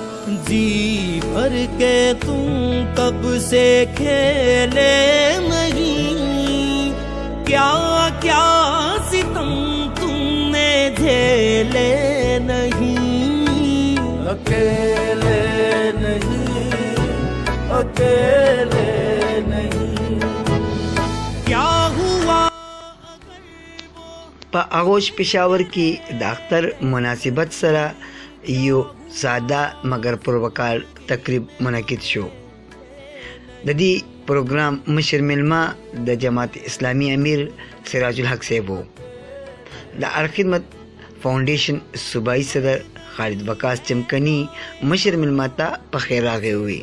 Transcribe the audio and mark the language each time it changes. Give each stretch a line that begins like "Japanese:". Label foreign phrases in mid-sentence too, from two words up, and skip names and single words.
Hindi: जी भर के तुम कब से खेले नहीं, क्या क्या सितम तुमने झेले नहीं। अकेले नहीं, अकेले नहीं। क्या हुआ
Pashto: په आगोश पेशावर کې د اختر مناسبت سره یو ساده مگر پروکار تقریب منعقد شو. د دې پروګرام مشر ملما د جماعت اسلامی امیر سراج الحق صاحب وو. د الخدمت فاونډیشن صوبایي صدر خالد وقاص چمکنی مشر ملما ته په خیر راغی وی.